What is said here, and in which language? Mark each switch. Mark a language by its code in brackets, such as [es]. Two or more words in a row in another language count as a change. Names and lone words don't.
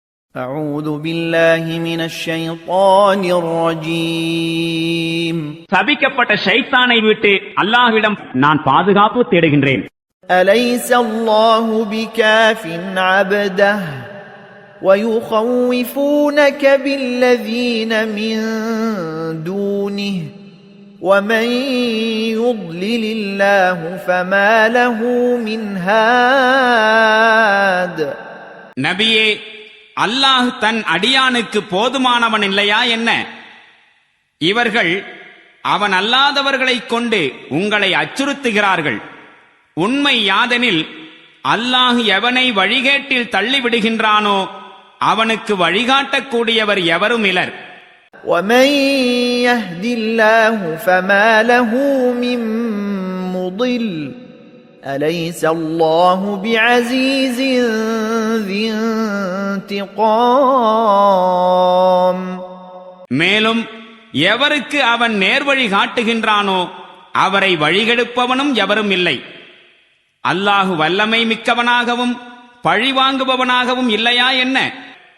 [ar] أعوذ بالله من الشيطان الرجيم [ta] சபிக்கப்பட்ட ஷைத்தானை விட்டு அல்லாஹ்விடம் நான் பாதுகாப்பு தேடுகின்றேன். [ar] أليس الله بكاف عبده ويخوفونك بالذين من دونه ومن يضلل الله فما له من هاد. [ta] நபியே, அல்லாஹ் தன் அடியானுக்கு போதுமானவன் இல்லையா என்ன? இவர்கள் அவன் அல்லாதவர்களைக் கொண்டு உங்களை அச்சுறுத்துகிறார்கள். உண்மை யாதெனில் அல்லாஹ் எவனை வழிகேட்டில் தள்ளிவிடுகின்றானோ அவனுக்கு வழிகாட்டக்கூடியவர் எவரும் இலர். [ar] وَمَن يَهْدِ اللَّهُ فَمَا لَهُ مِن مُّضِلٍّ أَلَيْسَ اللَّهُ بِعَزِيزٍ ذِي انتِقَامٍ. [ta] மேலும் எவருக்கு அவன் நேர்வழி காட்டுகின்றானோ அவரை வழிகெடுப்பவனும் எவரும் இல்லை. அல்லாஹு வல்லமை மிக்கவனாகவும் பழிவாங்குபவனாகவும் இல்லையா என்ன?